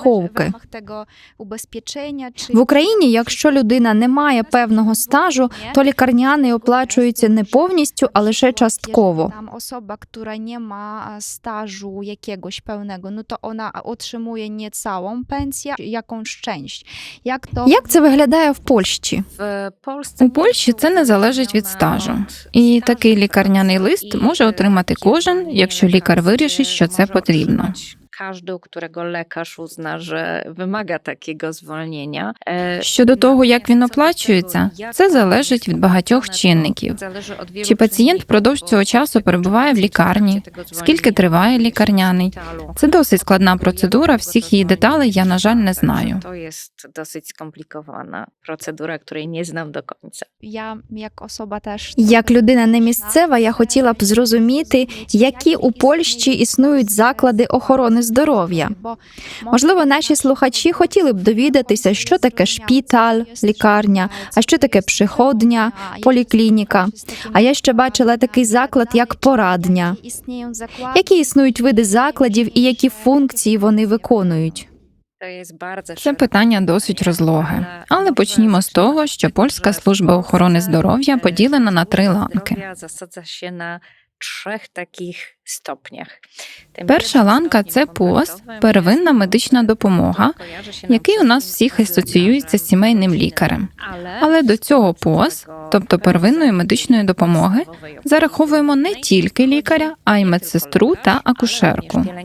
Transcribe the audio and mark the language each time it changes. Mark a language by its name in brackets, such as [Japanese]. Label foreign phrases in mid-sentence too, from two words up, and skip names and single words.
[Polish] w [Ukrainian] страховки? [Polish] ramach tego ubezpieczenia, [Ukrainian] В Україні, якщо людина не має певного стажу, то лікарняний оплачується не повністю, а лише частково. [Polish] Tam osoba, która nie ma stażu jakiegoś pełnego, no to ona otrzymuje nie całą pensję, jakąś część. [Ukrainian] Як це виглядає в Польщі? [Polish] W Polsce [Ukrainian] У Польщі це не залежить від стажу. І такий лікарняний лист може отримати кожен, якщо лікар вирішить, що це потрібно. [Polish] Każdy, u którego lekarz uzna, że wymaga takiego zwolnienia. [Ukrainian] Щодо того, як він оплачується, це залежить від багатьох чинників. Чи пацієнт впродовж цього часу перебуває в лікарні, скільки триває лікарняний. Це досить складна процедура, всіх її деталей я, на жаль, не знаю. [Polish] To jest dosyć skomplikowana procedura, której nie znam do końca. Ja jak osoba też... [Ukrainian] Як людина не місцева, я хотіла б зрозуміти, які у Польщі існують заклади охорони здоров'я. Можливо, наші слухачі хотіли б довідатися, що таке шпіталь, лікарня, а що таке przychodnia, поліклініка. А я ще бачила такий заклад, як порадня. Які існують види закладів і які функції вони виконують? Це питання досить розлоге. Але почнімо з того, що Польська служба охорони здоров'я поділена на 3 ланки. [Polish] Zasadza się na 3 takich stopniach. [Ukrainian] Перша ланка – це ПОЗ, первинна медична допомога, який у нас всіх асоціюється з сімейним лікарем. Але до цього ПОЗ, тобто первинної медичної допомоги, зараховуємо не тільки лікаря, а й медсестру та акушерку.